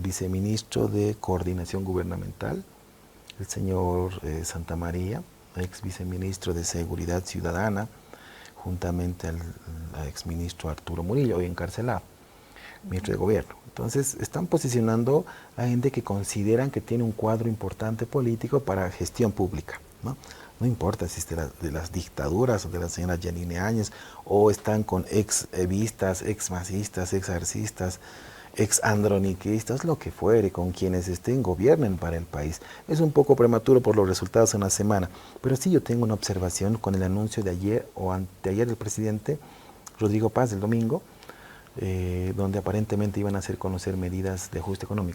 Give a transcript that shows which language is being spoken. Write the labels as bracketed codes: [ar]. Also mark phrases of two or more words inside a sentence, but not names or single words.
[es] Viceministro de Coordinación Gubernamental, el señor Santa María, ex viceministro de Seguridad Ciudadana, juntamente al exministro Arturo Murillo, hoy encarcelado, ministro de Gobierno. Entonces, están posicionando a gente que consideran que tiene un cuadro importante político para gestión pública, ¿no? No importa si es de las dictaduras o de la señora Yanine Áñez, o están con ex-evistas, ex-masistas, ex-arcistas, ex-androniquistas, lo que fuere, con quienes estén, gobiernen para el país. Es un poco prematuro por los resultados en la semana, pero sí yo tengo una observación con el anuncio de ayer o anteayer del presidente Rodrigo Paz, el domingo, donde aparentemente iban a hacer conocer medidas de ajuste económico.